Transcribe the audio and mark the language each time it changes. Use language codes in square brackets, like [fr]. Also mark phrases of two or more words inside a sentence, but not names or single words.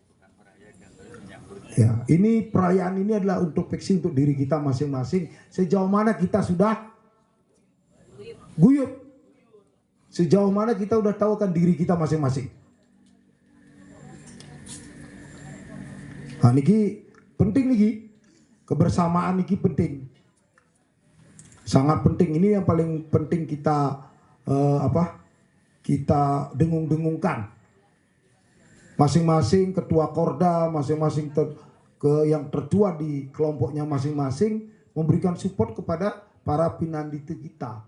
[id] Ya, ini perayaan ini adalah untuk fiksi untuk diri kita masing-masing. Sejauh mana kita sudah guyup, sejauh mana kita udah tahu kan diri kita masing-masing. Nah, niki penting niki, kebersamaan niki penting. Sangat penting, ini yang paling penting kita kita dengung-dengungkan. Masing-masing ketua korda, masing-masing yang tertua di kelompoknya masing-masing memberikan support kepada para pinanditi kita.